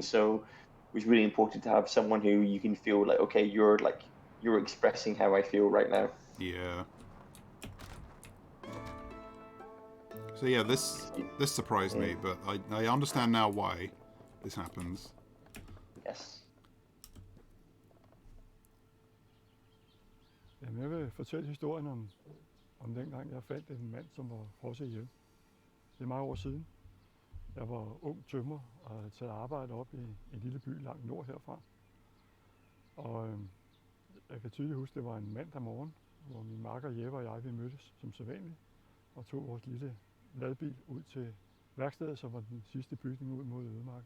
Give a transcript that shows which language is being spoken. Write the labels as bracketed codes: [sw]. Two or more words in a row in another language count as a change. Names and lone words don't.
[en] So it was really important to have someone who you can feel like, okay, you're expressing how I feel right now. Yeah. So yeah, this surprised me, but I understand now why this happens. Yes. [da] Jamen, jeg vil fortælle historien om dengang, jeg fandt en mand, som var frosset ihjel. Det er mange år siden. Jeg var ung tømrer og havde taget arbejde op i en lille by langt nord herfra. Og jeg kan tydeligt huske, det var en mandag morgen, hvor min makker Jeppe og jeg, vi mødtes som sædvanligt og tog vores lille ladbil ud til værkstedet, som var den sidste bygning ud mod ødemarken.